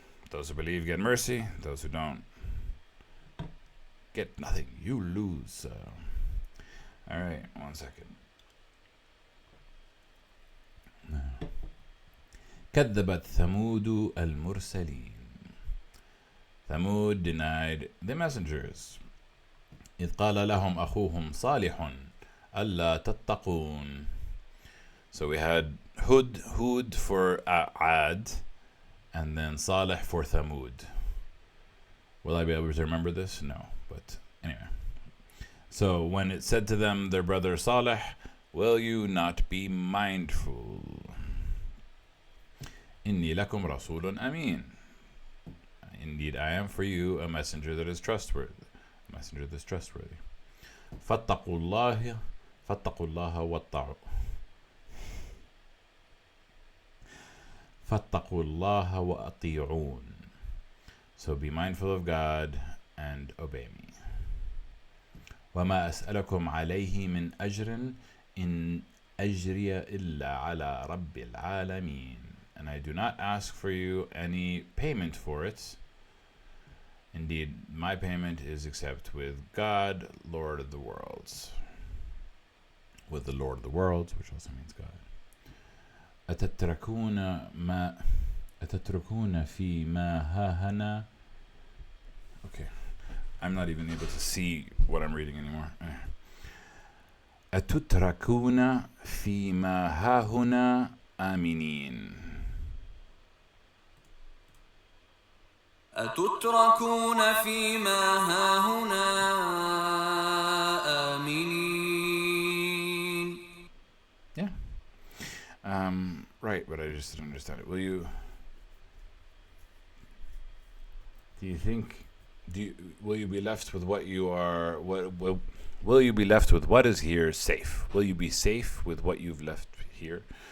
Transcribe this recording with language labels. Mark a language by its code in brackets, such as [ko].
[en] Those who believe get mercy. Those who don't get nothing. You lose. All right, 1 second. [ar] كذبت ثمود المرسلين. [en] Thamud denied the messengers. [ar] إذ قال لهم أخوهم صالح ألا تتقون. [en] So we had Hud for Ad, and then Salih for Thamud. Will I be able to remember this? No, but anyway. So when it said to them, their brother Salih, will you not be mindful? [ar] إني لكم رسول أمين. [en] Indeed, I am for you a messenger that is trustworthy. [ar] فاتقوا الله واتقوا فاتقوا الله وأطيعون. [en] So be mindful of God and obey me. [ar] وما أسألكم عليه من أجر إن أجري إلا على رب العالمين. [en] And I do not ask for you any payment for it. Indeed, my payment is except with God, Lord of the worlds. With the Lord of the worlds, which also means God. [ar] أتتركون في ما هاهنا. [en] Okay, I'm not even able to see what I'm reading anymore. [ar] أتتركون في ما هاهنا آمنين. أتتركون فيما هاهنا آمنين. [en] Yeah. Right, but I just didn't understand it. Will you be left with what you are, will you be left with what is here safe? Will you be safe with what you've left here?